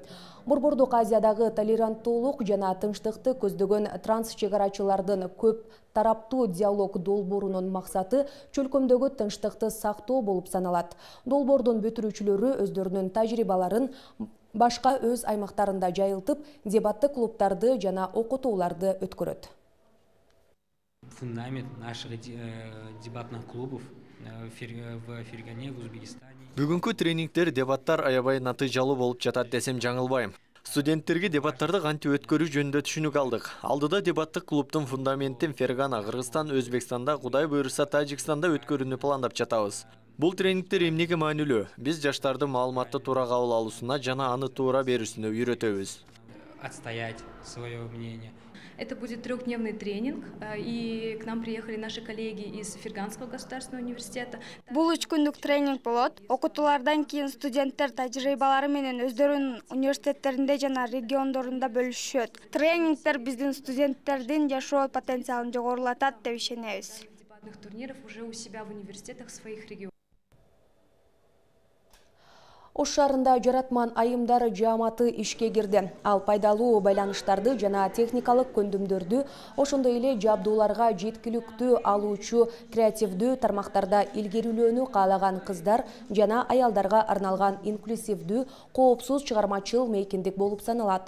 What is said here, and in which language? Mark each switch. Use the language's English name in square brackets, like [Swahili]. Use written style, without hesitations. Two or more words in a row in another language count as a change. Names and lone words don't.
[Kyrgyz] Борбордук Азиядагы толеранттуулук жана тынчтыкты көздөгөн трансчегарачылардын көп тараптуу диалог долбоорунун максаты чөлкөмдөгү тынчтыкты сактоо болуп саналат. Долбоордун бүтүрүүчүлөрү өздөрүнүн тажрыйбаларын башка өз аймактарында жайылтып, дебаттык клубдарды жана окутууларды өткөрөт. [Russian] Фундамент наших дебатных клубов в Фергане, в Узбекистане. [Kyrgyz] Бүгүнкү тренингтер, дебаттар аябай натыйжалуу болуп жатат десем жаңылбайм. Студенттерге дебаттарды кантип өткөрүү жөнүндө түшүнүк алдык. Алдыда дебаттык клубдун фундаментин Фергана, Кыргызстан, Өзбекстанда, Кудай буйруса Тажикстанда өткөрүүнү пландап жатабыз. Бул тренингтер эмнеге маанилүү? Биз жаштарды маалыматты туура кабыл алуусуна жана аны туура берүүсүнө үйрөтөбүз. [Russian] Отстоять свое мнение. Это будет 3-дневный тренинг, и к нам приехали наши коллеги из Ферганского государственного университета. [Kyrgyz] Бул 3 күндүк тренинг болот. Окутуулардан кийин студенттер тажрыйбалары менен өздөрүнүн университеттеринде жана региондорунда бөлүшөт. Тренингтер биздин студенттердин жашоо потенциалын жогорулатат деп ишенебиз. [Russian] Дебатных турниров уже у себя в университетах своих регионов. [Kyrgyz] Ош шаарында жаратман айымдар жааматы ишке кирди. Ал пайдалуу байланыштарды жана техникалык көндүмдөрдү, ошондой эле жабдууларга жеткиликтүү алуучу креативдүү тармактарда илгерүүлөөнү каалаган кыздар жана аялдарга арналган инклюзивдүү, коопсуз чыгармачыл мейкиндик болуп саналат.